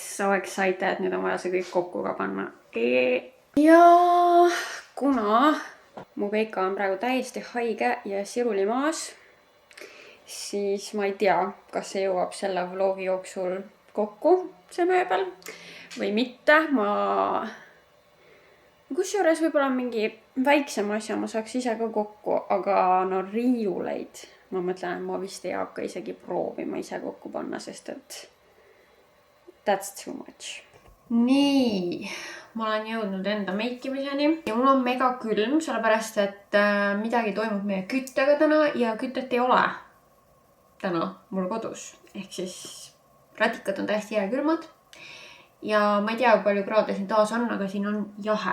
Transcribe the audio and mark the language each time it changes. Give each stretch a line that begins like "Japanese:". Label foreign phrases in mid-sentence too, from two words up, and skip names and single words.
English: So excited,
Estonian: nüüd on vaja see kõik kokku ka panna. Ja kuna mu Veika on praegu täiesti haige ja siruli maas, siis ma ei tea, kas see jõuab selle vlogi jooksul kokku, see mööbel, või mitte. Kusjuures võib-olla mingi väiksem asja ma saaks ise ka kokku, aga no riiuleid. Ma mõtlen, et ma vist ei hakka isegi proovima ise kokku panna, sest et
English: that's too much.
Estonian: Nii, ma olen jõudnud enda meikimiseni ja mul on mega külm, sellepärast et midagi toimub meie küttega täna ja kütet ei ole täna mul kodus. Ehk siis ratikad on täiesti jääkülmad ja ma ei tea, kui palju kraade siin taas on, aga siin on jahe.